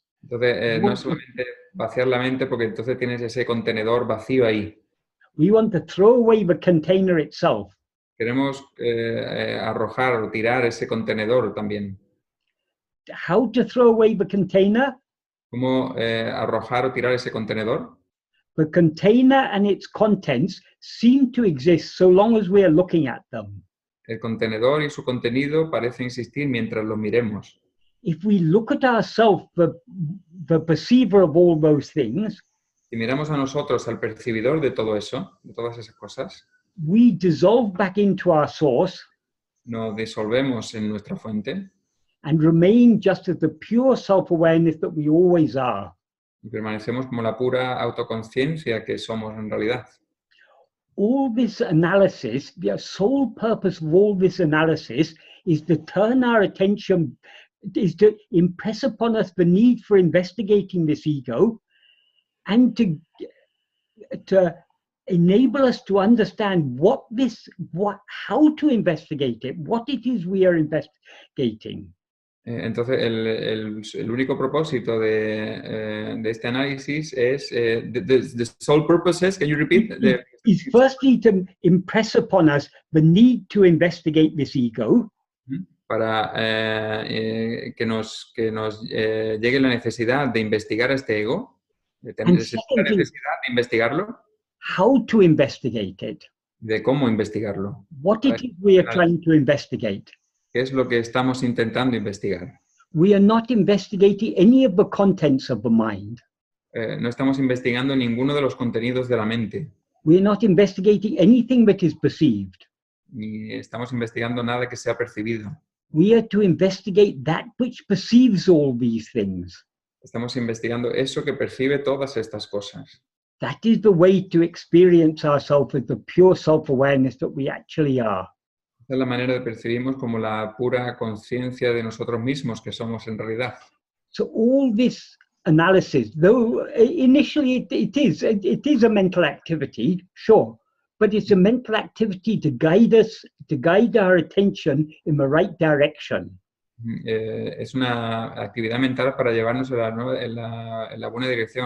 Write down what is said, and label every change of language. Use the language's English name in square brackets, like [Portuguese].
[Spanish] Entonces, no es solamente vaciar la mente, porque entonces tienes ese contenedor vacío ahí. [English] We want to throw away the container itself. [Spanish] Queremos arrojar o tirar ese contenedor también. [English] How to throw away the container? [Spanish] ¿Cómo arrojar o tirar ese contenedor? [English] The container and its contents seem to exist so long as we are looking at them. [Spanish] El contenedor y su contenido parecen existir mientras los miremos. [English] If we look at ourselves, the perceiver of all those things, [Spanish] Si miramos a nosotros, al percibidor de todo eso, de todas esas cosas, [English] we dissolve back into our source [Spanish] nos disolvemos en nuestra fuente [English] and remain just as the pure self-awareness that we always are. [Spanish] y permanecemos como la pura autoconciencia que somos en realidad. [English] All this analysis, the sole purpose of all this analysis is to turn our attention, is to impress upon us the need for investigating this ego and to enable us to understand how to investigate it, what it is we are investigating. [Spanish] Entonces, el único propósito de este análisis es, [English] the sole purpose is, can you repeat? Is firstly to impress upon us the need to investigate this ego. [Spanish] Para que nos llegue la necesidad de investigar este ego, de tener la necesidad de investigarlo. [English] How to investigate it. [Spanish] De cómo investigarlo. [English] What it is we are trying to investigate. [Spanish] ¿Qué es lo que estamos intentando investigar? [English] We are not investigating any of the contents of the mind. [Spanish] No estamos investigando ninguno de los contenidos de la mente. [English] We are not investigating anything that is perceived. [Spanish] Ni estamos investigando nada que sea percibido. [English] We are to investigate that which perceives all these things. [Spanish] Estamos investigando eso que percibe todas estas cosas. [English] That is the way to experience ourselves as the pure self-awareness that we actually are. [Spanish] Esa es la manera de percibirnos como la pura conciencia de nosotros mismos que somos en realidad. [English] So all this analysis, though initially it is a mental activity, sure, but it's a mental activity to guide us, to guide our attention in the right direction. [Spanish] Es una actividad mental para llevarnos en la buena dirección.